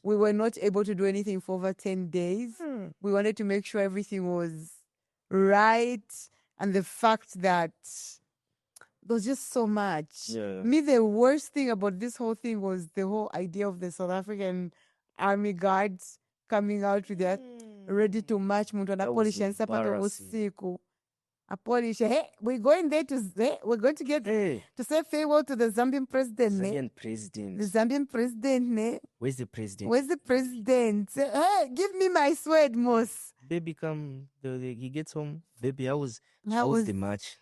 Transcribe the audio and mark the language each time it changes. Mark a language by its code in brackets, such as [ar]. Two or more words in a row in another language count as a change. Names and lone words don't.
[en] We were not able to do anything for over 10 days. We wanted to make sure everything was right. And the fact that there was just so much. Yeah. Me, the worst thing about this whole thing was the whole idea of the South African Army guards coming out with that ready to march. [ny] Muntu anapolisha nsapato usiku. Apolisha. [en] Hey, we're going there we're going to get to say farewell to the Zambian president. Zambian president. The Zambian president. Where's the president? Where's the president? Hey, give me my sword, Moss. Baby come, he gets home. Baby, how was the match?